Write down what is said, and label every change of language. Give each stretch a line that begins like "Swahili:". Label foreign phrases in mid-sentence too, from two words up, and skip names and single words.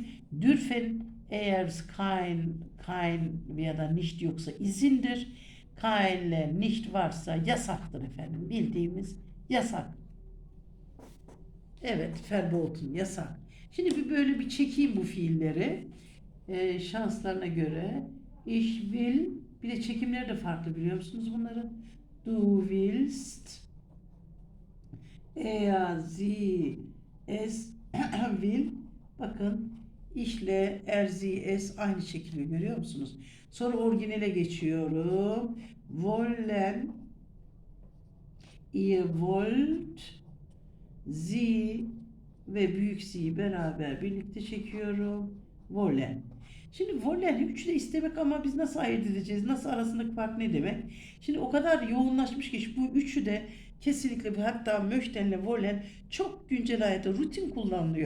Turkish: Dürfen eğer kein ya da nicht yoksa izindir. Kein'le nicht varsa yasaktır efendim. Bildiğimiz yasak. Evet, verboten, yasak. Şimdi böyle bir çekeyim bu fiilleri. Şanslarına göre.
German: Ich will,
Turkish: bir de çekimleri de farklı biliyor musunuz bunları?
German: Du willst, er, sie, es will.
Turkish: Bakın, işle
German: er, sie, es
Turkish: aynı çekiliyor görüyor musunuz? Sonra orijinale geçiyorum.
German: Wollen, ihr wollt, sie
Turkish: ve büyük Z'yi beraber birlikte çekiyorum. Wollen. Şimdi wollen üçü de istemek ama biz nasıl ayırt edeceğiz? Nasıl arasındaki fark ne demek? Şimdi o kadar yoğunlaşmış ki bu üçü de kesinlikle hatta möchtenle wollen çok güncel hayatta rutin kullanılıyor.